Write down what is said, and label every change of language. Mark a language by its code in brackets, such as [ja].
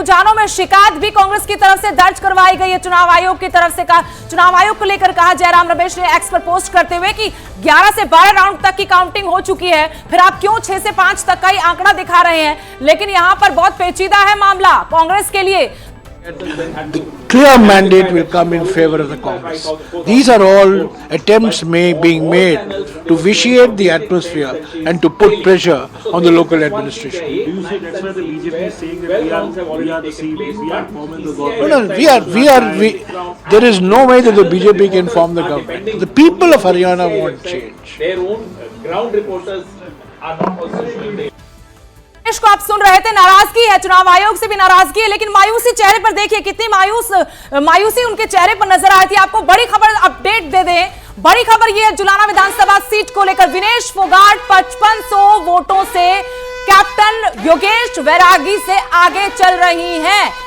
[hi] रुझानों में शिकायत भी कांग्रेस की तरफ से दर्ज करवाई गई है चुनाव आयोग की तरफ से। चुनाव आयोग को लेकर कहा जयराम रमेश ने एक्स पर पोस्ट करते हुए कि 11 से 12 राउंड तक की काउंटिंग हो चुकी है, फिर आप क्यों 6 से 5 तक का ही आंकड़ा दिखा रहे हैं। लेकिन यहां पर बहुत पेचीदा है मामला कांग्रेस के लिए। [en] Clear mandate will come in favor of the Congress. These are all attempts being made to vitiate the atmosphere and to put pressure on the local administration. Do you say that's why the BJP is saying that we are the CB, we are forming the government? No, there is no way that the BJP can form the government. The people of Haryana want change. Their own ground reporters are not also [hi] को आप सुन रहे थे, नाराजगी है, चुनाव आयोग से भी नाराजगी है, लेकिन मायूसी चेहरे पर देखिए, कितनी मायूसी उनके चेहरे पर नजर आई थी। आपको बड़ी खबर अपडेट दे दें, बड़ी खबर यह है जुलाना विधानसभा सीट को लेकर विनेश फोगाट 5500 वोटों से कैप्टन योगेश वैरागी से आगे चल रही हैं।